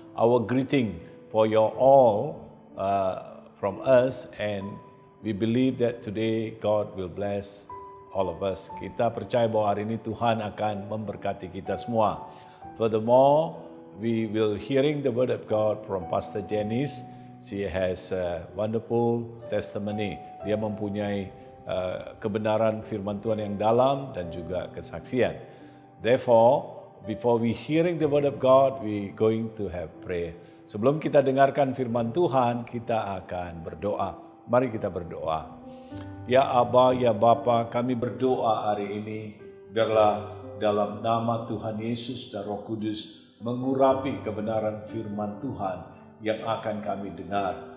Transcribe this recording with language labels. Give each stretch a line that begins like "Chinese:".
English: Our greeting for you all from us, and we believe that today God will bless all of us.
Indonesian: Kita percaya bahwa hari ini Tuhan akan memberkati kita semua.
English: Furthermore, we will hearing the word of God from Pastor Janice. She has a wonderful testimony.
Indonesian: Dia mempunyai kebenaran firman Tuhan yang dalam dan juga kesaksian.
English: Therefore, before we hearing the word of God, we going to have prayer.
Indonesian: Sebelum kita dengarkan firman Tuhan, kita akan berdoa. Mari kita berdoa. Ya Aba, ya Bapa, kami berdoa hari ini, biarlah dalam nama Tuhan Yesus dan Roh Kudus mengurapi kebenaran firman Tuhan yang akan kami dengar.